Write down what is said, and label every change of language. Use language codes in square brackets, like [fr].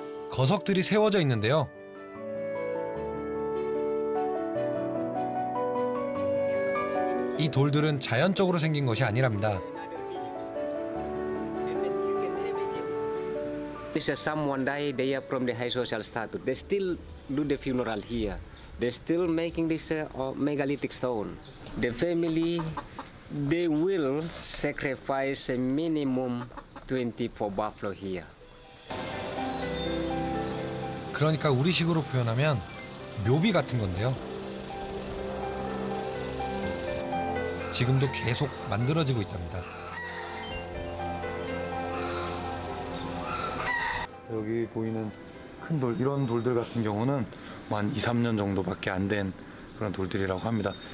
[ko] 거석들이 세워져 있는데요. 이 돌들은 자연적으로 생긴 것이 아니랍니다. [en] This is someone died, they are from the high social status. They still do the funeral here. They're still making this megalithic stone. The family, they will sacrifice a minimum 24 buffalo here. [ko] 그러니까 우리식으로 표현하면 묘비 같은 건데요. 지금도 계속 만들어지고 있답니다. 여기 보이는 큰 돌, 이런 돌들 같은 경우는 한 2, 3년 정도밖에 안 된 그런 돌들이라고 합니다.